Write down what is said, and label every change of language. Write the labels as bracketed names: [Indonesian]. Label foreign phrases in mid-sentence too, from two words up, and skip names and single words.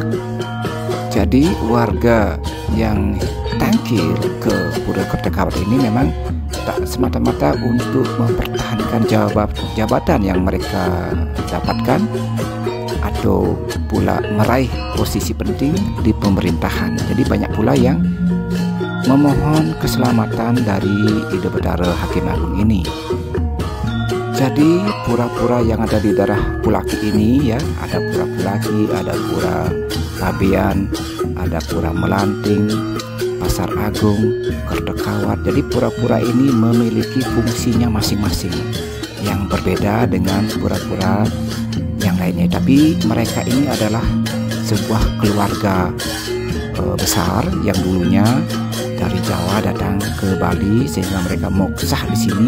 [Indonesian] Jadi warga yang tangkil ke Pura Kertakawat ini memang tak semata-mata untuk mempertahankan jabatan yang mereka dapatkan atau pula meraih posisi penting di pemerintahan. Jadi banyak pula yang memohon keselamatan dari Ida Betara Hakim Agung ini. Jadi pura-pura yang ada di daerah Pulaki ini ya, ada Pura Pulaki, ada Pura Pabean, ada Pura Melanting, Pasar Agung, Kertakawat. Jadi pura-pura ini memiliki fungsinya masing-masing yang berbeda dengan pura-pura yang lainnya. Tapi mereka ini adalah sebuah keluarga besar yang dulunya dari Jawa datang ke Bali sehingga mereka moksah di sini.